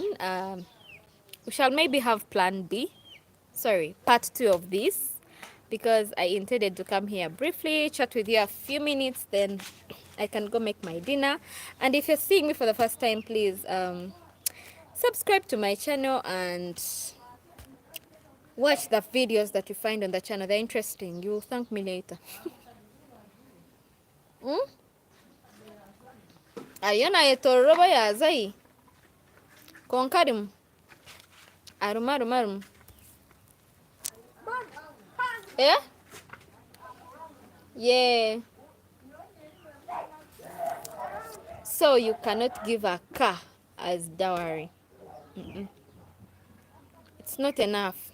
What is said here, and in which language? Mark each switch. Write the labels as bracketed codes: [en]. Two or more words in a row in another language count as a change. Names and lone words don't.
[en] We shall maybe have part 2 of this, because I intended to come here briefly, chat with you a few minutes, then I can go make my dinner. And if you're seeing me for the first time, please subscribe to my channel and watch the videos that you find on the channel. They're interesting. You'll thank me later. Ayona etoroba ya zai. Konkarim. Arumarumarum. Yeah? Yeah. So you cannot give a car as dowry. It's not enough.